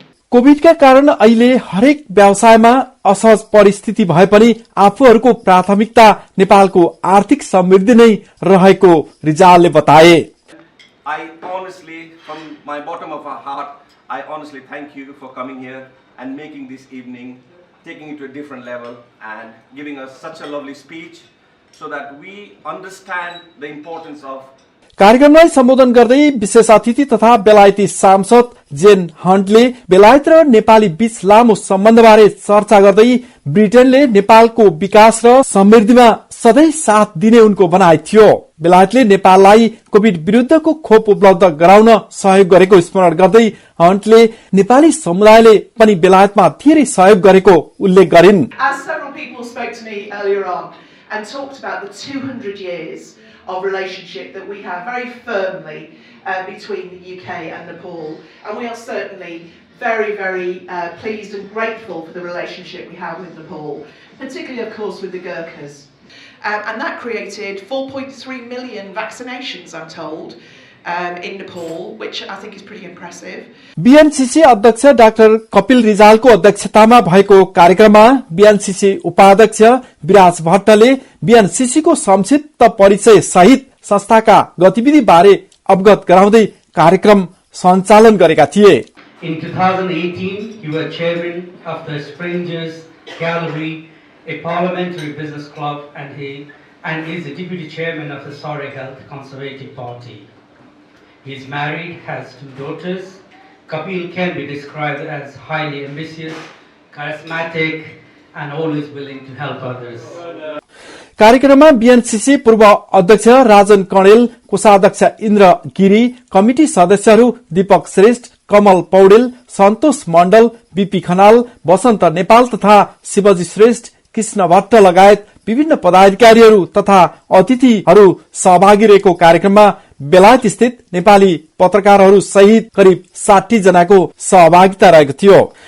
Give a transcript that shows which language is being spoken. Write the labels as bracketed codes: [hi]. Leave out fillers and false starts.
[ne] कोभिडका कारण अहिले हरेक व्यवसायमा असहज परिस्थिति भए पनि आफूहरूको प्राथमिकता नेपालको आर्थिक समृद्धि नै रहेको रिजालले बताए। [en] I honestly, from my bottom of our heart, I honestly thank you for coming here and making this evening taking it to a different level and giving us such a lovely speech so that we understand the importance of [ne] कार्यक्रमलाई सम्बोधन गर्दै विशेष अतिथि तथा बेलायती सांसद जेन हन्टले बेलायत र नेपाली बीच लामो सम्बन्धबारे चर्चा गर्दै ब्रिटेनले नेपालको विकास र समृद्धिमा सधैँ साथ दिने उनको भनाइ थियो। बेलायतले नेपाललाई कोभिड विरुद्धको खोप उपलब्ध गराउन सहयोग गरेको स्मरण गर्दै हन्टले नेपाली समुदायले पनि बेलायतमा धेरै सहयोग गरेको उल्लेख गरिन्। [en] As several people spoke to me earlier on and talked about the 200 years of relationship that we have very firmly between the UK and Nepal, and we are certainly very, very pleased and grateful for the relationship we have with Nepal, particularly of course with the Gurkhas. And that created 4.3 million vaccinations, I'm told, in Nepal, which I think is pretty impressive. [ne] बीएनसीसी अध्यक्ष doctor Kapil रिजालको अध्यक्षतामा भएको कार्यक्रममा बीएनसीसी उपाध्यक्ष विराज भट्टले बीएनसीसीको संक्षिप्त परिचय सहित संस्थाका गतिविधि बारे अवगत गराउँदै कार्यक्रम सञ्चालन गरेका थिए। [en] In 2018, you were chairman of the Strangers Gallery, a parliamentary business club, and is the deputy chairman of the Surrey Health Conservative Party. He is married, has 2 daughters. Kapil can be described as highly ambitious, charismatic, and always willing to help others. [ne] कार्यक्रममा बीएनसीसी पूर्व अध्यक्ष राजन कणेल, कोषाध्यक्ष Indra Giri, committee सदस्यहरू दीपक श्रेष्ठ, कमल पौडेल, सन्तोष मण्डल, BP Khanal, वसन्त नेपाल तथा शिवजी श्रेष्ठ, कृष्ण भट्ट लगायत विभिन्न पदाधिकारीहरू तथा अतिथिहरू सहभागी रहेको कार्यक्रममा बेलायत स्थित नेपाली पत्रकारहरू सहित करिब 60 जनाको सहभागिता रहेको थियो।